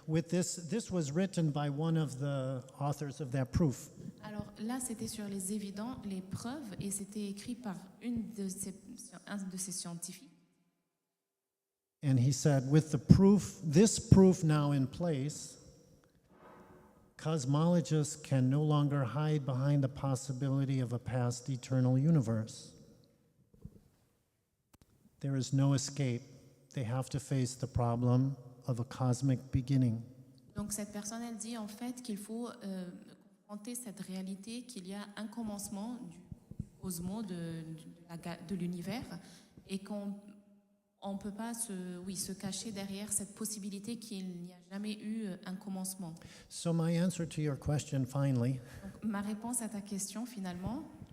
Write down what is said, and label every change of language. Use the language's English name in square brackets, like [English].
[English] This was written by one of the authors of that proof. [French] Alors là, c'était sur les évidents, les preuves, et c'était écrit par un de ces scientifiques. [English] And he said, with this proof now in place, cosmologists can no longer hide behind the possibility of a past eternal universe. There is no escape. They have to face the problem of a cosmic beginning. [French] Donc cette personne, elle dit en fait qu'il faut confronter cette réalité, qu'il y a un commencement du cosmos, de l'univers, et qu'on ne peut pas se cacher derrière cette possibilité qu'il n'y a jamais eu un commencement. [English] So my answer to your question finally [French] Donc, ma réponse à ta question, finalement,